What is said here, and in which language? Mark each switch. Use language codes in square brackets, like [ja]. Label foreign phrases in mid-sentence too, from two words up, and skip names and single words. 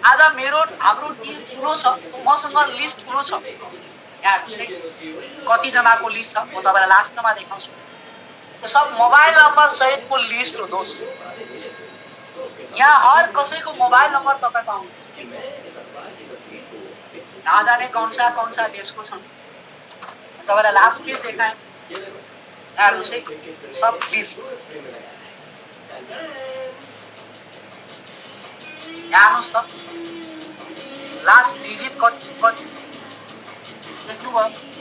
[ne] आज हाम्रो टिम ठुलो छ, मसँग लिस्ट ठुलो छ। हेर्नुस् है कति जनाको लिस्ट छ, म तपाईलाई लास्टमा देखाउँछु। यो सब मोबाइल नम्बर सहितको लिस्ट हो दोस्त। यहाँ हर कसैको मोबाइल नम्बर तपाईँ पाउनुहुन्छ। [hi] नजाने कौन सा [ne] देश को छन्, तपाईलाई लास्ट पेज देखाएँ। हेर्नुस् है सब लिस्ट। हेर्नुस् त [en] last digit [ne] कति देख्नुभयो?